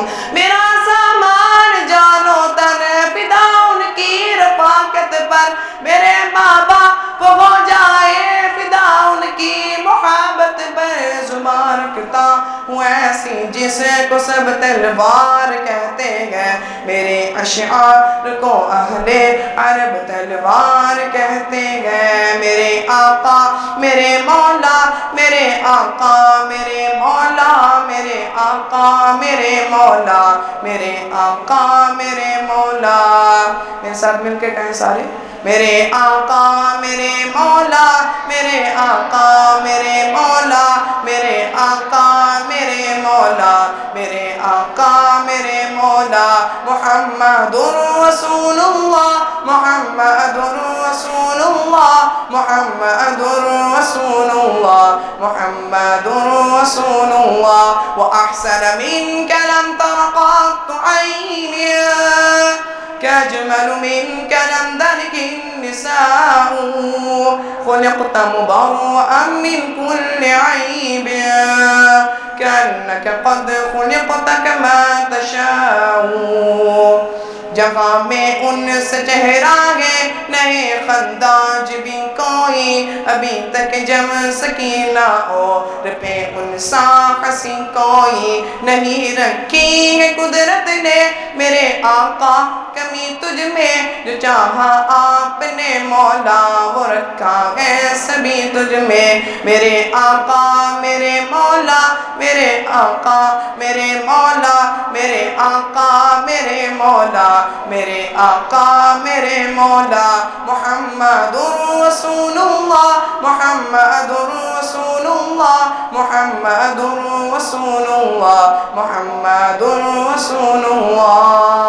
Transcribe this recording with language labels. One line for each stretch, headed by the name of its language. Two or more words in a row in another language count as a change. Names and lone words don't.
Urdu: میرا سامان جانو تن فدا ان کی رفاقت پر، میرے ماں باپ ہو جائے فدا ان کی محبت پر. زبان رکھتا ہوں ایسی جس کو سب تلوار کہتے ہیں، میرے اشعار کو اہلِ عرب تلوار کہتے ہیں. میرے آقا میرے مولا، میرے آقا میرے مولا، میرے آقا میرے مولا، میرے آقا میرے مولا. میرے ساتھ مل کے کہیں سارے، میرے آقا میرے مولا، میرے آقا میرے مولا، میرے آقا میرے مولا، میرے آقا میرے مولا.
Arabic: محمد رسول‌الله، محمد رسول‌الله، محمد رسول‌الله، محمد رسول‌الله. و أحسن منك لم تر قط عيني، كأجمل منك لم تلد نساء، خلقت مبرأ من كل عيب، كأنك قد خلقت كما تشاء.
Urdu: جہاں میں ان سے چہرہ ہے نہیں خنداز بھی کوئی، ابھی تک جم سکینہ اور پے ان سا حسیں کوئی نہیں رکھی ہے قدرت نے. میرے آقا کمی تجھ میں، جو چاہا آپ نے مولا وہ رکھا ہے سبھی تجھ میں. میرے آقا میرے مولا، میرے آقا میرے مولا، میرے آقا میرے مولا، میرے آقا میرے مولا.
Arabic: محمد رسول‌الله، محمد رسول‌الله، محمد رسول‌الله، محمد رسول‌الله.